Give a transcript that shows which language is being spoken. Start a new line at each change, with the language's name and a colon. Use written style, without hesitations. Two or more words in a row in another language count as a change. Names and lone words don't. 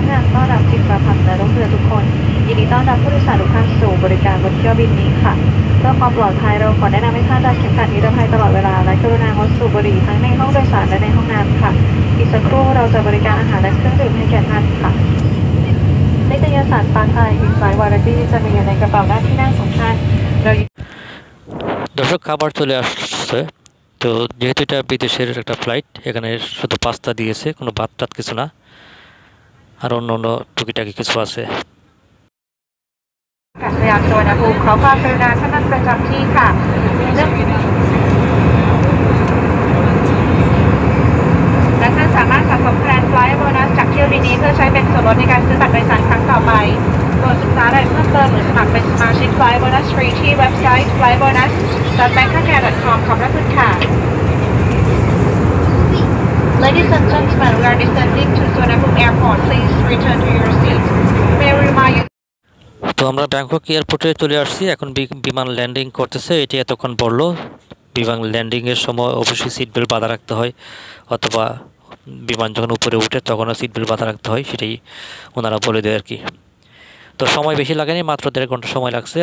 Thai: งานต้อนรับจิตประพันธ์และลูกเรือทุกคนยินดีต้อนรับผู้โดยสารทุกท่านสู่บริการบนเที่ยวบินนี้ค่ะเพื่อความปลอดภัยเราขอแนะนำให้ท่านรัดเข็มขัดนิรภัยตลอดเวลาและกรุณางดสูบบุหรี่ทั้งในห้องโดยสารและในห้องน้ำค่ะอีกสักครู่เราจะบริการอาหารและเครื่องดื่มให้แก่ท่านค่ะนิตยสารปาไทยอินไซด์วาไรตี้จะมีอยู่ในกระเป๋าหน้าที่นั่งของท่าน
Bangla: দর্শক খাবার চলে আসছে। তো যেহেতু এটা বিদেশের একটা ফ্লাইট, এখানে শুধু পাস্তা দিয়েছে, কোনো ভাত টাত কিছু না, আর অন্য অন্য টুকিটাকি কিছু আছে।
Thai: อากาศยานสุวรรณภูมิขอความกรุณาท่านนั่งประจำที่ค่ะและท่านสามารถสะสมคะแนน Flight Bonus จากที่ยวบินนี้เพื่อใช้เป็นส่วนลดในการซื้อบัตรโดยสารครั้งต่อไปโปรดศึกษารายละเอียดเพิ่มเติมหรือสมัครเป็นสมาชิก Fly Bonus Free ที่เว็บไซต์ flybonus.bangkokair.com ขอบพระคุณค่ะ
English: Ladies and gentlemen, we are descending to Suvarnabhumi Airport. Please return to your seats. May I remind you
Bangla: তো আমরা ব্যাংকক এয়ারপোর্টে চলে আসছি, এখন বিমান ল্যান্ডিং করতেছে। এটি এতক্ষণ বললো বিমান ল্যান্ডিংয়ের সময় অবশ্যই
English: seat belt
Bangla: বাঁধা রাখতে হয়, অথবা বিমান যখন উপরে উঠে তখনও
English: seat belt
Bangla: বাঁধা রাখতে হয়, সেটাই ওনারা বলে দেয় আর কি। তো সময় বেশি লাগেনি, মাত্র 1.5 ঘন্টা সময় লাগছে।